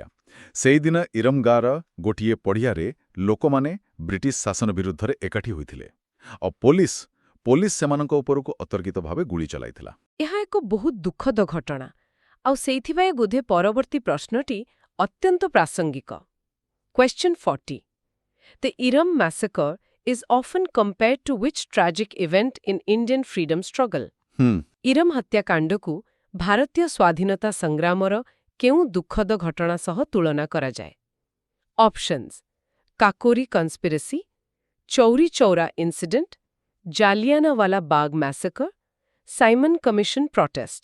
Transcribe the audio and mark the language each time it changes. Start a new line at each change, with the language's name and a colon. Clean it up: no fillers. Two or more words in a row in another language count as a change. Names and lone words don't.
Odia: ସେଇଦିନ ଇରମ ଗାଁର ଗୋଟିଏ ପଡ଼ିଆରେ ଲୋକମାନେ ବ୍ରିଟିଶ ଶାସନ ବିରୁଦ୍ଧରେ ଏକାଠି ହୋଇଥିଲେ। ଆଉ ପୋଲିସ ସେମାନଙ୍କ ଉପରକୁ ଅତର୍କିତ ଭାବେ ଗୁଳି ଚଲାଇଥିଲା। ଏହା ଏକ ବହୁତ ଦୁଃଖଦ ଘଟଣା, ଆଉ ସେଇଥିପାଇଁ ବୋଧେ ପରବର୍ତ୍ତୀ ପ୍ରଶ୍ନଟି ଅତ୍ୟନ୍ତ ପ୍ରାସଙ୍ଗିକ। କ୍ୱେଶ୍ଚନ୍ 40।
English: The Iram massacre is often compared to which tragic event in Indian freedom struggle?
Odia: ଇରମ ହତ୍ୟାକାଣ୍ଡକୁ ଭାରତୀୟ ସ୍ୱାଧୀନତା ସଂଗ୍ରାମର କେଉଁ ଦୁଃଖଦ ଘଟଣା ସହ ତୁଳନା କରାଯାଏ?
English: Options: Kakori Conspiracy, Chauri Chaura Incident, Jallianwala Bagh Massacre, Simon Commission Protest.